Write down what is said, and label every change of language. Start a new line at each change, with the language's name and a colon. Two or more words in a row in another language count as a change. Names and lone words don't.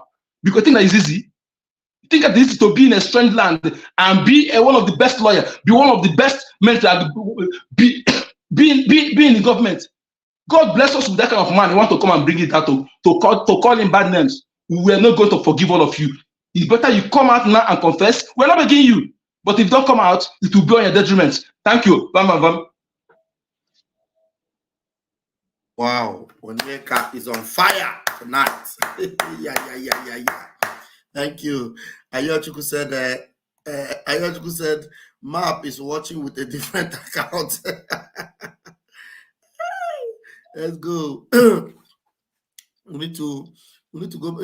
English: Because you think that is easy. You think that it's easy to be in a strange land and be one of the best lawyers, be one of the best men to be in the government. God bless us with that kind of man. You want to come and bring it out to call him bad names. We are not going to forgive all of you. It's better you come out now and confess. We're not begging you. But if you don't come out, it will be on your detriment. Thank you. Bam, bam, bam. Wow, Onyeka is on fire tonight. yeah. Thank you. Ayochukwu said, Map is watching with a different account. Let's go. we need to go.